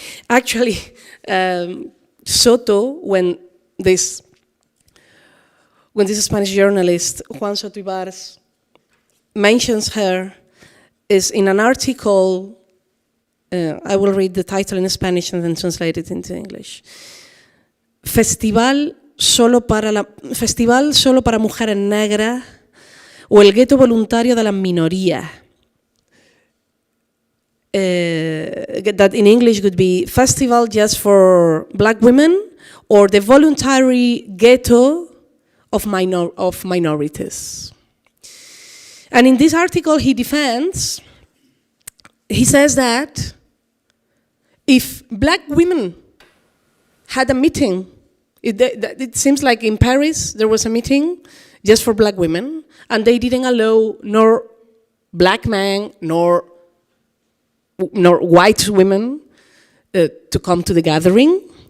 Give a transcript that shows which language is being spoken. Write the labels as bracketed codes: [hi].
[en] Actually, Soto, when this Spanish journalist, Juan Soto Ibarz, mentions her, is in an article, I will read the title in Spanish and then translate it into English. [es] Festival solo para mujeres negras o el gueto voluntario de las minorías. [en] That in English would be festival just for black women or the voluntary ghetto of minorities. And in this article he says that if black women had a meeting, it seems like in Paris there was a meeting just for black women, and they didn't allow nor black men nor white women to come to the gathering.